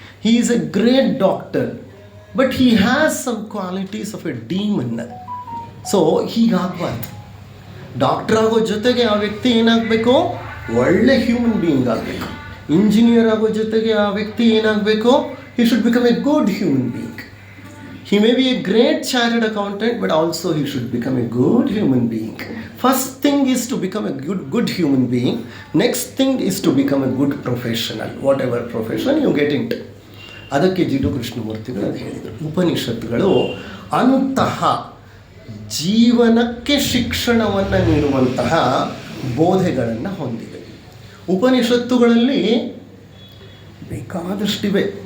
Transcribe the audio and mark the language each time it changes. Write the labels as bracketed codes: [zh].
[en] He is a great doctor, but he has some qualities of a demon. [kn] So ಹೀಗಾಗಬಾರ್ದು. Doctor ಆಗೋ ಜೊತೆಗೆ ಆ ವ್ಯಕ್ತಿ ಏನಾಗಬೇಕು? ಒಳ್ಳೆ ಹ್ಯೂಮನ್ ಬೀಯಿಂಗ್ ಆಗಬೇಕು. ಇಂಜಿನಿಯರ್ ಆಗೋ ಜೊತೆಗೆ ಆ ವ್ಯಕ್ತಿ ಏನಾಗಬೇಕು? [en] He should become a good human being. He may be a great chartered accountant, but also he should become a good human being. First thing is to become a good human being. Next thing is to become a good professional. Whatever profession you get into. [kn] ಅದಕ್ಕೆ ಜಿಡ್ಡು ಕೃಷ್ಣಮೂರ್ತಿಗಳು ಅದು ಹೇಳಿದರು. ಉಪನಿಷತ್ತುಗಳು ಅಂತಹ ಜೀವನಕ್ಕೆ ಶಿಕ್ಷಣವನ್ನು ನೀಡುವಂತಹ ಬೋಧೆಗಳನ್ನು ಹೊಂದಿದೆ. ಉಪನಿಷತ್ತುಗಳಲ್ಲಿ ಬೇಕಾದಷ್ಟಿವೆ.